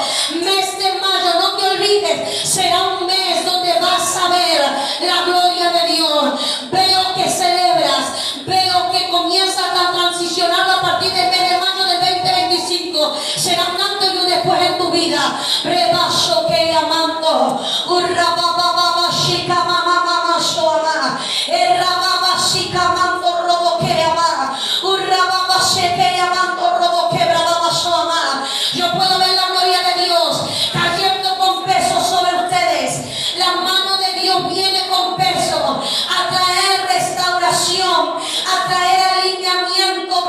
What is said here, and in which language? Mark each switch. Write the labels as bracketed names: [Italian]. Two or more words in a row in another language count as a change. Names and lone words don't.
[Spanish] Mes de mayo, no te olvides, será un mes donde vas a ver la gloria de Dios. Veo que celebras, veo que comienzas a transicionar a partir del mes de mayo del 2025. Será un antes y un después en tu vida. Rebaso que amando. Urrababa shika mama mama soama. Errababa shika mando robo que ama. Urrababa sheke amando robo que brababa soama. Yo puedo ver la gloria de Dios cayendo con peso sobre ustedes. La mano de Dios viene con peso a traer restauración, a traer alineamiento.